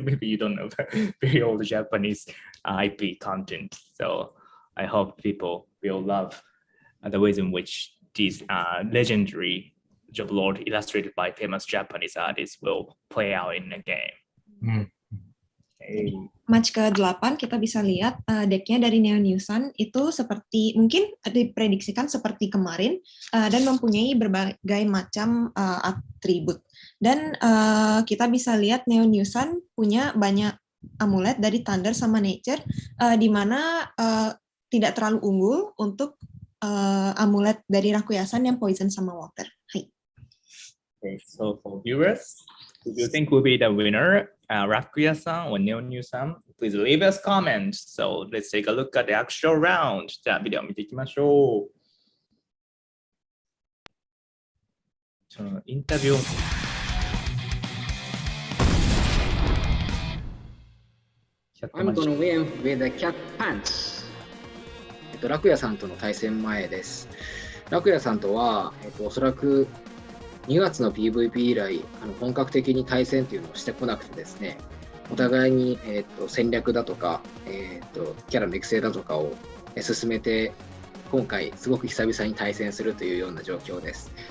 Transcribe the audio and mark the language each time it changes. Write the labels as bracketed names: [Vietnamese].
[English] Maybe you don't know, but very old Japanese IP content. So I hope people will love the ways in which these legendary Joblord illustrated by famous Japanese artists will play out in the game. [Indonesian] Match ke-8 kita bisa lihat decknya dari Neonyu-san itu seperti, mungkin diprediksikan seperti kemarin, dan mempunyai berbagai macam atribut. Dan kita bisa lihat Neonyu-san punya banyak amulet dari Thunder sama Nature, di mana tidak terlalu unggul untuk amulet dari Rakuya-san yang Poison sama Water. Hai. [English] Okay, so for viewers, who do you think will be the winner, Rakuya-san or Neonyu-san? Please leave us comments. So let's take a look at the actual round. [Japanese] じゃあビデオ見ていきましょう。そのインタビューを [English] I'm gonna win with the cat pants. [Japanese] ラクヤさんとの対戦前です。ラクヤさんとは、おそらく2月の PVP 以来、本格的に対戦っていうのをしてこなくてですね、お互いに、戦略だとか、キャラの育成だとかを進めて、今回すごく久々に対戦するというような状況です。